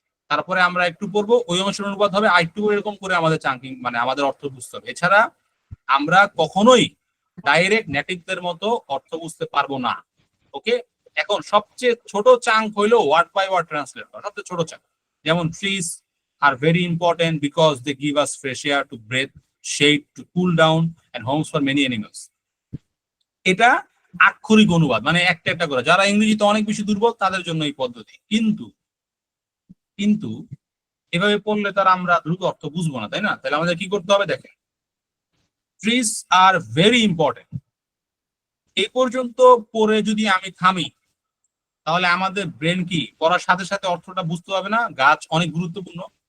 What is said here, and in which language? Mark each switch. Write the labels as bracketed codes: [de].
[bn] তারপরে আমরা একটু পড়বো, ওই অংশের অনুবাদ হবে আরেকটু, এরকম করে আমাদের চাঙ্কিং মানে আমাদের অর্থ বুঝতে হবে। এছাড়া আমরা কখনোই ডাইরেক্ট নেটিভদের মতো অর্থ বুঝতে পারবো না। ওকে, এখন সবচেয়ে ছোট চাঙ্ক হইলো ওয়ার্ড বাই ওয়ার্ড ট্রান্সলেট করা, সবচেয়ে ছোট চাঙ্ক। যেমন [en] Trees are very important because they give us fresh air to breathe, shade to cool down, and homes for many animals. [bn] এটা আক্ষরিক অনুবাদ, মানে একটা একটা করে। যারা ইংরেজিতে অনেক বেশি দুর্বল তাদের জন্য এই পদ্ধতি। কিন্তু কিন্তু এভাবে পড়লে তারা আমরা দ্রুত অর্থ বুঝবো না, তাই না? তাহলে আমাদের কি করতে হবে? দেখেন, ট্রিজ আর ভেরি ইম্পর্টেন্ট, এই পর্যন্ত পড়ে যদি আমি থামি, তাহলে আমাদের ব্রেন কি পড়ার সাথে সাথে অর্থটা বুঝতে হবে না? গাছ অনেক গুরুত্বপূর্ণ।